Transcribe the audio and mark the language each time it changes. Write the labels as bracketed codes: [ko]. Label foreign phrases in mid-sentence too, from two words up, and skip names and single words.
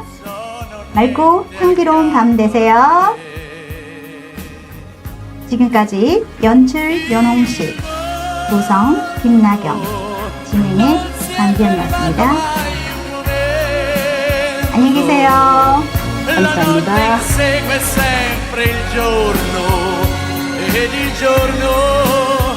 [ko] 맑고 향기로운 밤 되세요. 지금까지 연출 연홍식, 구성 김나경, 진행의 장지연이었습니다. 안녕히 계세요. 감사합니다. [it] La notte insegue sempre il giorno ed il giorno